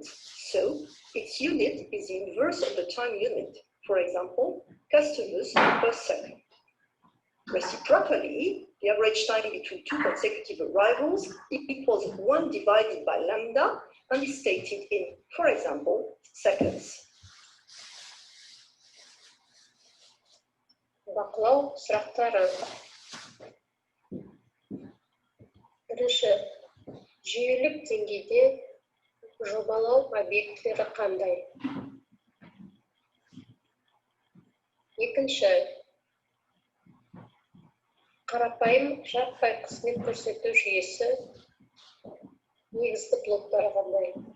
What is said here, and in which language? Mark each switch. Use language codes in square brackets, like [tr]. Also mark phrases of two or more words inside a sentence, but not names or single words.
[en] So its unit is the inverse of the time unit. For example, customers per second. Reciprocally, the average time between two consecutive arrivals equals 1 divided by lambda and is stated in, for example, seconds. [kk] Бақылау сұрақтары. Бірінші, жүйелік деңгейде жобалау объектілері қандай? Екінші, қарапайым жаппай қызмет көрсету жүйесі негізгі блоктары қандай?